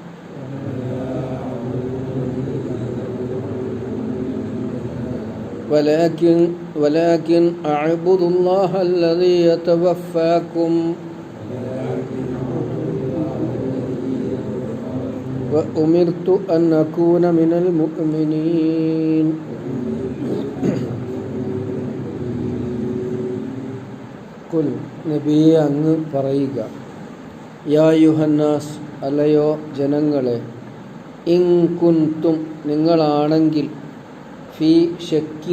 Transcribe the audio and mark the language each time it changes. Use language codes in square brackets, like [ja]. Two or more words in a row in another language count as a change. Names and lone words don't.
[ar] ولكن أعبد الله الذي يتوفاكم وأمرت أن أكون من المؤمنين. [ml] ഖുൽ നബിയെ അങ്ങ് പറയുക, [ar] يا أيها الناس [ml] അല്ലയോ ജനങ്ങളെ, [ar] إن كنتم [ml] നിങ്ങളാണെങ്കിൽ, [ar] في شك